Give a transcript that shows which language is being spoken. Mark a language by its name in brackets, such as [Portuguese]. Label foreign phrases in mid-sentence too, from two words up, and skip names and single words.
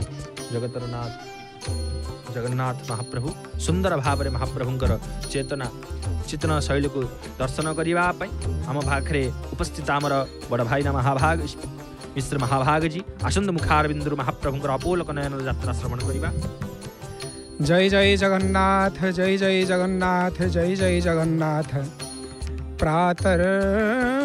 [Odia] ଜଗତର ନାଥ ଜଗନ୍ନାଥ ମହାପ୍ରଭୁ ସୁନ୍ଦର ଭାବରେ ମହାପ୍ରଭୁଙ୍କର ଚେତନ ଶୈଳୀକୁ ଦର୍ଶନ କରିବା ପାଇଁ ଆମ ପାଖରେ ଉପସ୍ଥିତ ଆମର ବଡ଼ ଭାଇନା ମହାଭାଗ ମିଶ୍ର ମହାଭାଗଜୀ ଆସନ୍ତୁ ମୁଖାରବିନ୍ଦୁରୁ ମହାପ୍ରଭୁଙ୍କର ଅପୋଲକ ନୟନର ଯାତ୍ରା ଶ୍ରବଣ କରିବା। [Hindi] जय जय जगन्नाथ, जय जय जगन्नाथ, जय जय जगन्नाथ। प्रातः